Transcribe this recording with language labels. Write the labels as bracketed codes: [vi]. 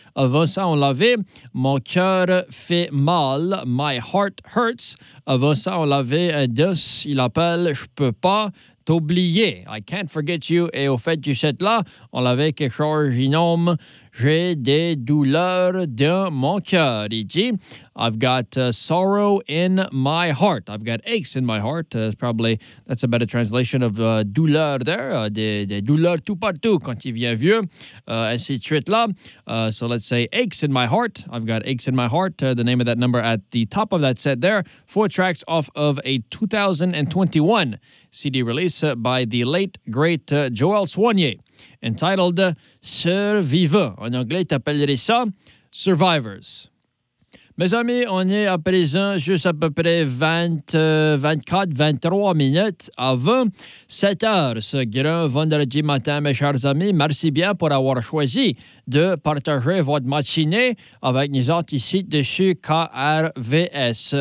[fr] Avant ça, on l'avait Mon cœur fait mal, [en] My Heart Hurts. [fr] Avant ça, on l'avait un dos, il appelle Je peux pas t'oublier, [en] I can't forget you. [fr] Et au fait du set-là, on l'avait quelque chose, j'y nomme J'ai des douleurs dans mon cœur. Il dit [en] I've got sorrow in my heart. I've got aches in my heart. Probably that's a better translation of douleur there. [fr] Des douleurs tout partout quand il vient vieux. Ainsi de suite là. [en] So let's say aches in my heart. I've got aches in my heart. The name of that number at the top of that set there. Four tracks off of a 2021 CD release by the late, great Joël Soignier. Entitled Survivants. [fr] En anglais, t'appellerais ça Survivors. Mes amis, on est à présent juste à peu près 23 minutes avant 7 heures. Ce grand vendredi matin, mes chers amis, merci bien pour avoir choisi de partager votre matinée avec nous autres ici dessus KRVS.